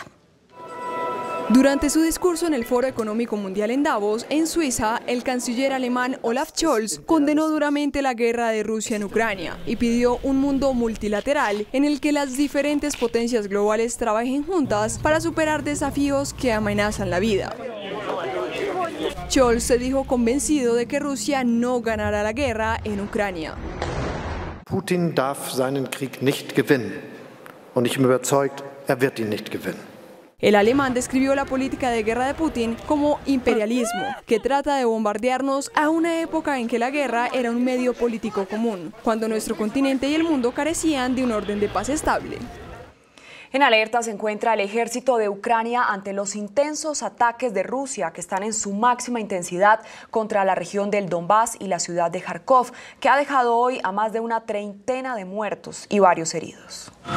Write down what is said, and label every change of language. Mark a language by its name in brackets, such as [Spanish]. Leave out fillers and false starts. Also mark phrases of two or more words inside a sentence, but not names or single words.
[Spanish] Durante su discurso en el Foro Económico Mundial en Davos, en Suiza, el canciller alemán Olaf Scholz condenó duramente la guerra de Rusia en Ucrania y pidió un mundo multilateral en el que las diferentes potencias globales trabajen juntas para superar desafíos que amenazan la vida. Scholz se dijo convencido de que Rusia no ganará la guerra en Ucrania. [German] Putin darf seinen Krieg nicht gewinnen. Und ich bin überzeugt, wird ihn nicht gewinnen. [Spanish] El alemán describió la política de guerra de Putin como imperialismo, que trata de bombardearnos a una época en que la guerra era un medio político común, cuando nuestro continente y el mundo carecían de un orden de paz estable. En alerta se encuentra el ejército de Ucrania ante los intensos ataques de Rusia que están en su máxima intensidad contra la región del Donbass y la ciudad de Kharkov, que ha dejado hoy a más de una treintena de muertos y varios heridos.